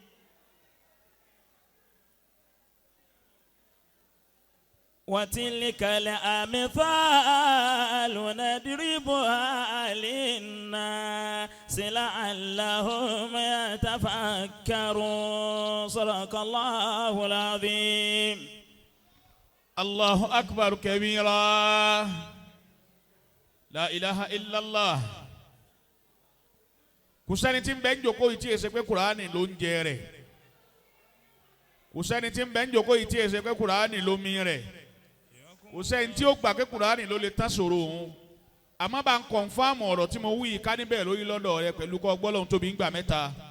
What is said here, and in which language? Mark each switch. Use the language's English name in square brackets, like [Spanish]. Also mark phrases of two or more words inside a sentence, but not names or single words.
[Arabic] وتلك الأمثال نضربها للناس لعلهم يتفكرون. صدق الله العظيم. الله أكبر كبيرا. لا إله إلا الله. [Yoruba] kò sẹ́ni tí ń bẹ ń jókòó yìí tí èsè pé Kùránì ló ń jẹ rẹ̀. kò sẹ́ni tí ń bẹ ń jókòó yìí tí èsè pé Kùránì ló mi rẹ̀. kò sẹ́ni tí ó gbà pé Kùránì ló lè tán ṣòro òun. àmọ́ bá ń kọ̀nfàmù ọ̀rọ̀ tí mo wí yìí ká níbẹ̀ lórí lọ́dọ̀ rẹ pẹ̀lú kọ́ gbọ́lọ́hún tóbi ń gbà mẹ́ta.